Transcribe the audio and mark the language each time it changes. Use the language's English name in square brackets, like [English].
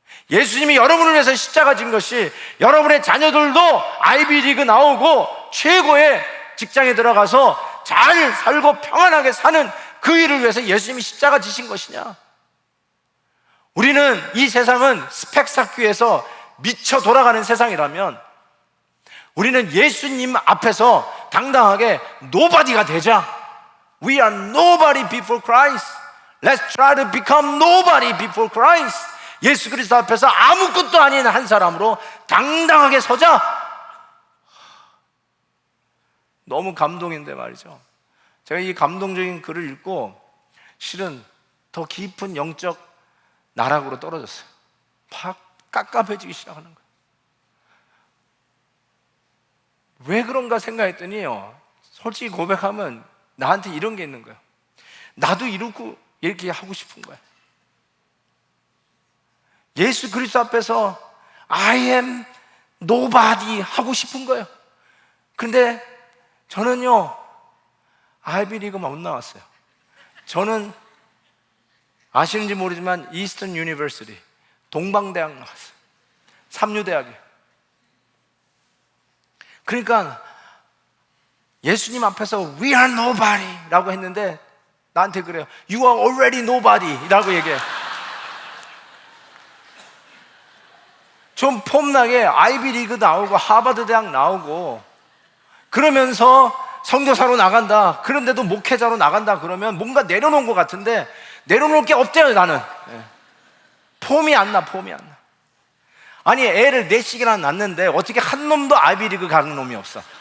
[Korean] 예수님이 여러분을 위해서 십자가 진 것이 여러분의 자녀들도 아이비리그 나오고 최고의 직장에 들어가서 잘 살고 평안하게 사는 그 일을 위해서 예수님이 십자가 지신 것이냐? 우리는 이 세상은 스펙 쌓기 위해서 미쳐 돌아가는 세상이라면 우리는 예수님 앞에서 당당하게 nobody가 되자. [English] We are nobody before Christ. Let's try to become nobody before Christ. [Korean] 예수 그리스도 앞에서 아무것도 아닌 한 사람으로 당당하게 서자. 너무 감동인데 말이죠. 제가 이 감동적인 글을 읽고 실은 더 깊은 영적 나락으로 떨어졌어요. 막 깝깝해지기 시작하는 거예요. 왜 그런가 생각했더니요, 솔직히 고백하면 나한테 이런 게 있는 거예요. 나도 이렇게 하고 싶은 거예요. 예수 그리스도 앞에서 I am nobody 하고 싶은 거예요. 근데 저는요, 아이비리그 못 나왔어요. 저는 아시는지 모르지만 이스턴 유니버시티 동방대학 나왔어요. 삼류대학이에요. 그러니까 예수님 앞에서 We are nobody 라고 했는데 나한테 그래요. [English] You are already nobody 라고 얘기해요. [Korean] 좀 폼나게 아이비리그 나오고 하버드 대학 나오고 그러면서 선교사로 나간다, 그런데도 목회자로 나간다 그러면 뭔가 내려놓은 것 같은데 내려놓을 게 없대요. 나는 폼이 안 나. 아니 애를 4씩이나 낳는데 어떻게 한 놈도 아이비리그 가는 놈이 없어.